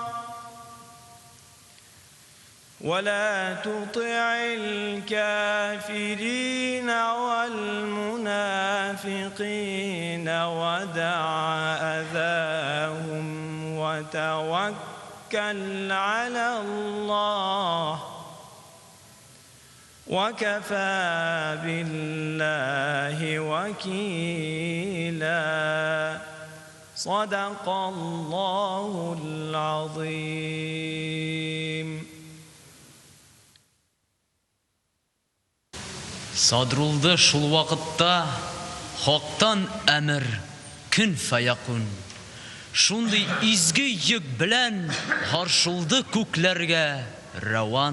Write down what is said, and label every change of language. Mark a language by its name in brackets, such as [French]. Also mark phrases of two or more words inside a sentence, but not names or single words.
[Arabic] ولا تطع الكافرين والمنافقين ودع أذاهم وتوكل على الله وكفى بالله وكيلا. صدق الله العظيم. [Tatar] Садырылды шул вакытта хактан әмір [Arabic] كن فيكون. [Tatar] Шундый изге йөк белән харшылды күкләргә раван.